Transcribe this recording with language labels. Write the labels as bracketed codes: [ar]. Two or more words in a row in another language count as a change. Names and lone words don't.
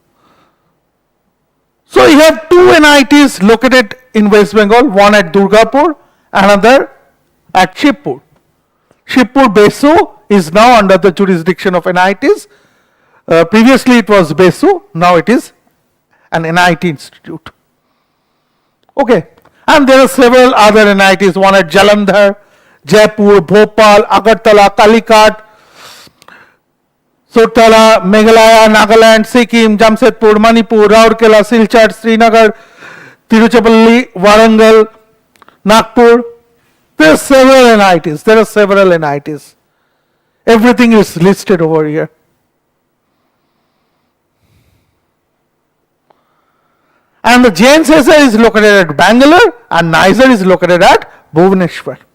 [en] So you have two NITs located in West Bengal, one at Durgapur, another at Shibpur. Shibpur BESU is now under the jurisdiction of NITs. Previously it was BESU, now it is an NIT institute. Okay, and there are several other NITs, one at Jalandhar, Jaipur, Bhopal, Agartala, Calicut, Sotala, Meghalaya, Nagaland, Sikkim, Jamshedpur, Manipur, Rourkela, Silchar, Srinagar, Tiruchirappalli, Warangal, Nagpur. There are several NITs. Everything is listed over here. And the JNCSR is located at Bangalore and NISR is located at Bhubaneswar.